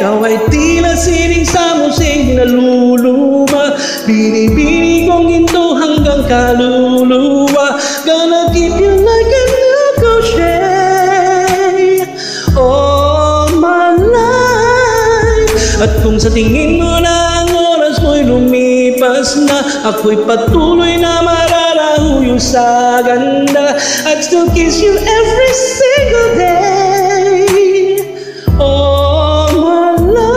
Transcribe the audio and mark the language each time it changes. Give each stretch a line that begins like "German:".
Filipino: Ikaw ay tila sining sa museng kinaluluma. Bini-bini kong ginto hanggang kaluluwa.
English: Gonna keep you like a ricochet all my life.
Filipino: At kung sa tingin mo na ang oras mo'y lumipas na, ako'y patuloy na mararahuyo sa ganda.
English: I'd still kiss you every single day all my life.